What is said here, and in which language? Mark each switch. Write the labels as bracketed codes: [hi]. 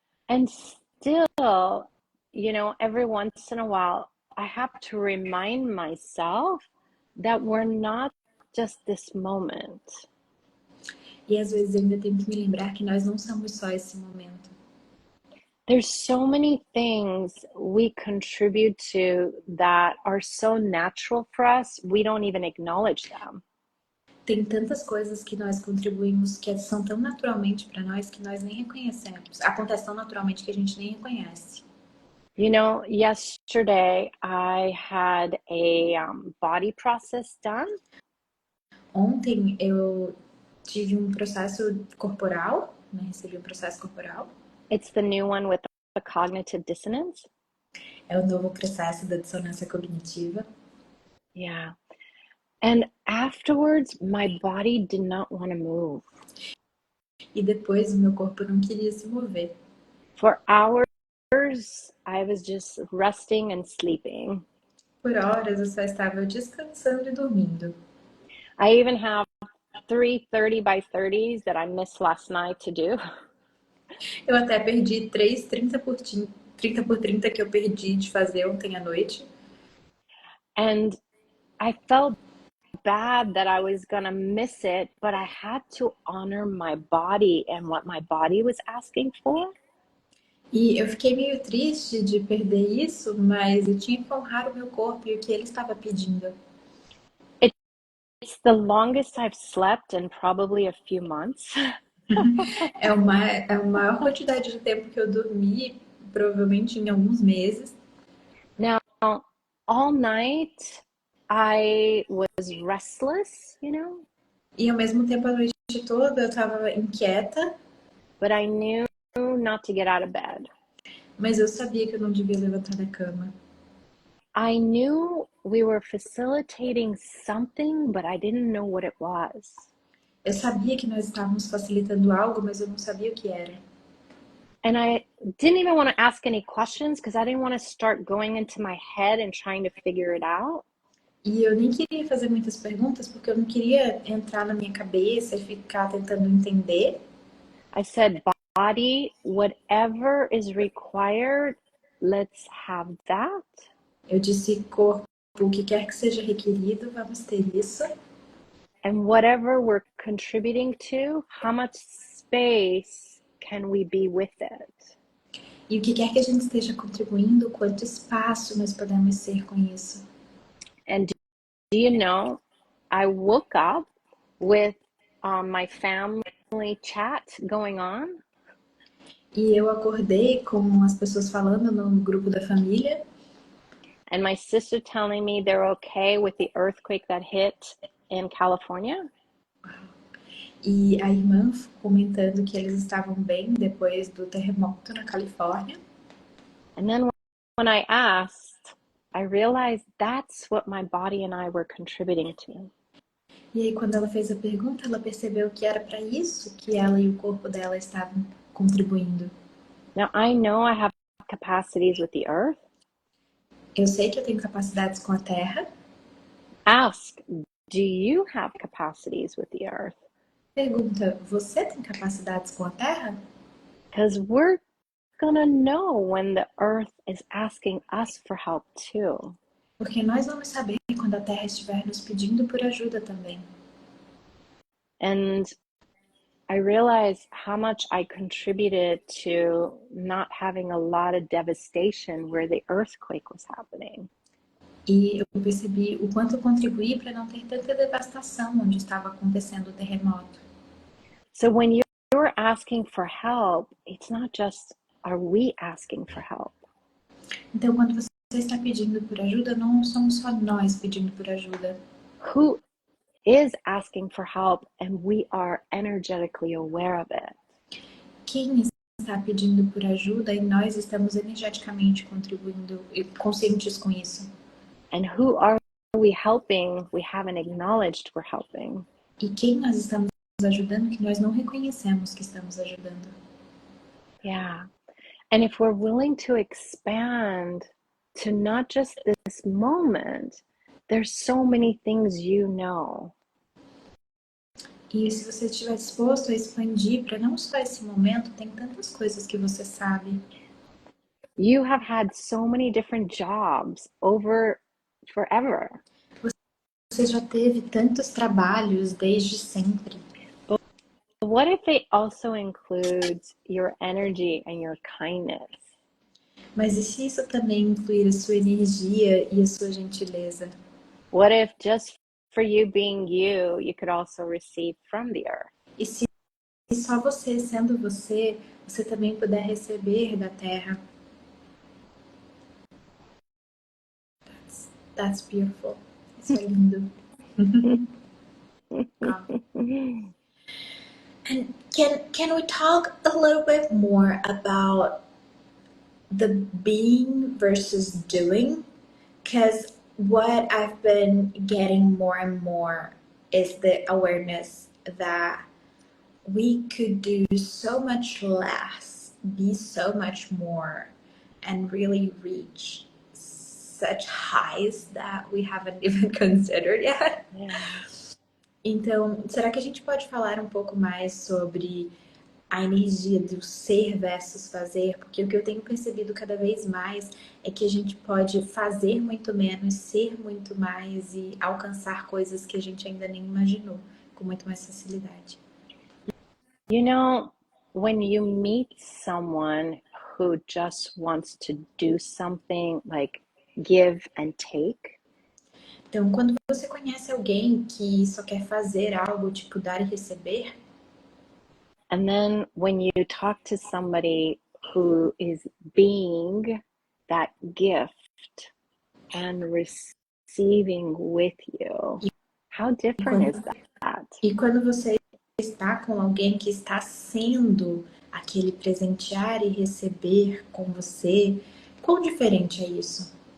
[en] And still, you know, every once in a while, I have to remind myself that we're not just this moment. [pt] E às vezes eu ainda tenho que me lembrar que nós não somos só esse momento. [en] There's so many things we contribute to that are so natural for us, we don't even acknowledge them. [pt] tem tantas coisas que nós contribuímos que são tão naturalmente para nós que nós nem reconhecemos. Acontece tão naturalmente que a gente nem reconhece. [en] You know, yesterday I had a body process done. [pt] Ontem eu tive um processo corporal, né? Recebi um processo corporal. [en] It's the new one with the cognitive dissonance. [pt] É o novo processo da dissonância cognitiva. [en] Yeah. And afterwards, my body did not want to move. [pt] E depois o meu corpo não queria se mover. [en] For hours, I was just resting and sleeping. [pt] Por horas eu só estava descansando e dormindo. [en] I even have 3 by 30s that I missed last night to do. [pt] Eu até perdi 30 por 30 que eu perdi de fazer ontem à noite. [en] And I felt bad that I was gonna miss it, but I had to honor my body and what my body was asking for. [pt] E eu fiquei meio triste de perder isso, mas eu tinha que honrar o meu corpo e o que ele estava pedindo. [en] It's the longest I've slept in probably a few months. [pt] É a maior quantidade de tempo que eu dormi, provavelmente em alguns meses. [en] Now, all night I was restless, [pt] E ao mesmo tempo, a noite toda eu estava inquieta, [en] but I knew not to get out of bed. [pt] mas eu sabia que eu não devia levantar da cama. [en] I knew we were facilitating something, but I didn't know what it was. [pt] Eu sabia que nós estávamos facilitando algo, mas eu não sabia o que era. [en] And I didn't even want to ask any questions because I didn't want to start going into my head and trying to figure it out. [pt] E eu nem queria fazer muitas perguntas, porque eu não queria entrar na minha cabeça e ficar tentando entender. [en] I said, body, whatever is required, let's have that. [pt] Eu disse, corpo, o que quer que seja requerido, vamos ter isso. [en] And whatever we're contributing to, how much space can we be with it? [pt] E o que quer que a gente esteja contribuindo, quanto espaço nós podemos ser com isso. [en] And do you know, I woke up with my family chat going on. [pt] E eu acordei com as pessoas falando no grupo da família. [en] And my sister telling me they're okay with the earthquake that hit in California. [pt] E a irmã comentando que eles estavam bem depois do terremoto na Califórnia. [en] And then when I asked, I realized that's what my body and I were contributing to. [pt] E aí, quando ela fez a pergunta, ela percebeu que era para isso que ela e o corpo dela estavam contribuindo. [en] Now, I know I have capacities with the earth. [pt] Eu sei que eu tenho capacidades com a Terra. [en] Ask, do you have capacities with the earth? [pt] Pergunta, você tem capacidades com a Terra? [en] Because we're gonna know when the earth is asking us for help too. [pt] Porque nós vamos saber quando a Terra estiver nos pedindo por ajuda também. [en] And I realized how much I contributed to not having a lot of devastation where the earthquake was happening. [pt] E eu percebi o quanto eu contribuí para não ter tanta devastação onde estava acontecendo o terremoto. [en] So when you're asking for help, it's not just, are we asking for help? [pt] Então, quando você está pedindo por ajuda, não somos só nós pedindo por ajuda. [en] Who is asking for help and we are energetically aware of it? [pt] Quem está pedindo por ajuda e nós estamos energeticamente contribuindo e conscientes com isso. [en] And who are we helping? We haven't acknowledged we're helping. [pt] E quem nós estamos ajudando que nós não reconhecemos que estamos ajudando. [en] Yeah. And if we're willing to expand to not just this moment, there's so many things you know. [pt] E se você estiver disposto a expandir para não só esse momento, tem tantas coisas que você sabe. [en] You have had so many different jobs over forever. [pt] Você já teve tantos trabalhos desde sempre. [en] But what if it also includes your energy and your kindness? [pt] Mas e se isso também incluir a sua energia e a sua gentileza? [en] What if just for you being you, you could also receive from the earth. [pt] E se só você sendo você, você também puder receber da Terra. [en] That's beautiful. [pt] Isso é lindo. [en] And can we talk a little bit more about the being versus doing? Because what I've been getting more and more is the awareness that we could do so much less, be so much more, and really reach such highs that we haven't even considered yet. Yeah. [pt] Então, será que a gente pode falar um pouco mais sobre a energia do ser versus fazer? Porque o que eu tenho percebido cada vez mais é que a gente pode fazer muito menos, ser muito mais e alcançar coisas que a gente ainda nem imaginou com muito mais facilidade. [en] You know, when you meet someone who just wants to do something like give and take, [pt] Então, quando você conhece alguém que só quer fazer algo, tipo dar e receber, [en] and then when you talk to somebody who is being that gift and receiving with you, how different is that? [pt] e quando você está com alguém que está sendo aquele presentear e receber com você, quão diferente é isso?